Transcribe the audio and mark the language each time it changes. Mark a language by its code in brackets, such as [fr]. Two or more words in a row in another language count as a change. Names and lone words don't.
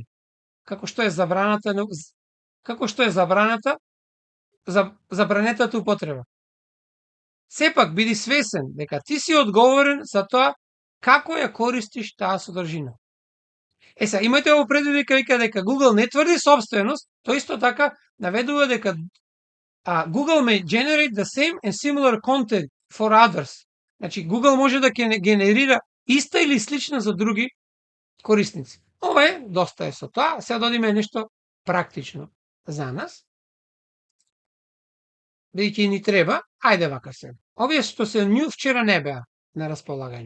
[mk] Како што е забранетата употреба. Сепак биди свесен дека ти си одговорен за тоа како ја користиш таа содржина. Сега, имајте ово предвид дека Google не тврди собственост, тој исто така наведува дека [en] Google may generate the same and similar content for others. [mk] Значи, Google може да генерира иста или слична за други корисници. Ова е, доста е со тоа. Сега додиме нешто практично за нас. Бидејќи ни треба, ајде вака се. Овие што се нju вчера не беа на располагање.